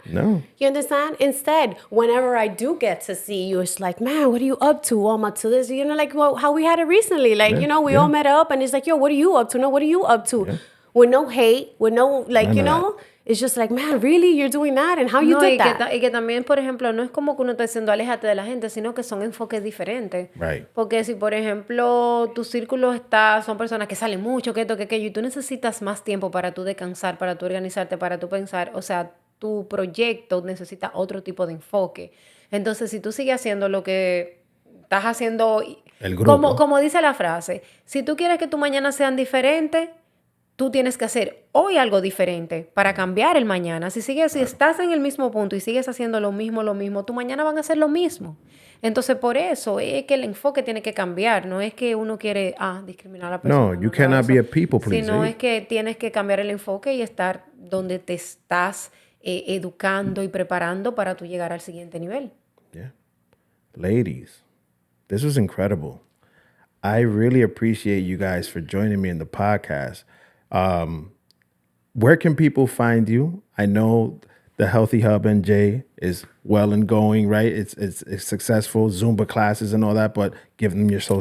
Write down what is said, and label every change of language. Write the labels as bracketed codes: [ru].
[en] No. You understand? Instead, whenever I do get to see you, it's like, man, what are you up to? I'm up to this. Like, well, how we had it recently. Like, we all met up and it's like, yo, what are you up to? No, what are you up to? Yeah. With no hate, with no, like, it's just like, man, really? You're doing that? And how you did that? [es] Y que también, por ejemplo, no es como que uno está diciendo aléjate de la gente, sino que son enfoques diferentes. [en] Right. [es] Porque si, por ejemplo, tu círculo son personas que salen mucho, que esto, que aquello, y tú necesitas más tiempo para tú descansar, para tú organizarte, para tú pensar, o sea, tu proyecto necesita otro tipo de enfoque. Entonces, si tú sigues haciendo lo que estás haciendo, el grupo. Como dice la frase, si tú quieres que tu mañana sean diferentes, tú tienes que hacer hoy algo diferente para cambiar el mañana. Si estás en el mismo punto y sigues haciendo lo mismo, tu mañana van a hacer lo mismo. Entonces, por eso es que el enfoque tiene que cambiar. No es que uno quiere discriminar a la persona. [en] No, you cannot be a people pleaser. [es] Sino es que tienes que cambiar el enfoque y estar donde te estás educando y preparando para tú llegar al siguiente nivel. [en] Yeah. Ladies, this was incredible. I really appreciate you guys for joining me in the podcast. Where can people find you? I know the Healthy Hub NJ is well and going, right? It's successful, Zumba classes and all that, but give them your social